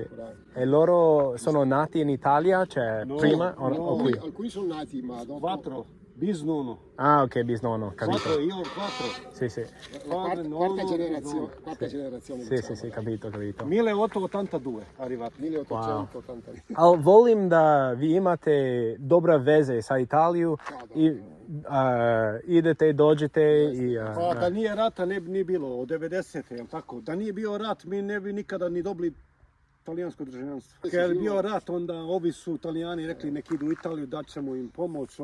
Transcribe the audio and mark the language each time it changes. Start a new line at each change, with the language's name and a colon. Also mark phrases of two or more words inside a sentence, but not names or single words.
Italian: E loro sono nati in Italia, cioè prima o qui? Alcuni sono nati, ma dopo... Bisnono. Ah, ok, bisnono, capito. Quattro, io ho 4. Sì, sì. Quarta generazione. Sì, sì, sì, capito, capito. 1882 arrivato. 1880.
Bosnian: Ali volim da vi imate dobra veze sa Italiju i idete, dođete i... Pa da nije rata ne bi ni bilo od 90. jel tako? Da nije bio rat mi ne bi nikada ni dobili talijansko državljanstvo. Kad je bio rat onda ovi su Italijani rekli nek idu u Italiju, dat ćemo im pomoć.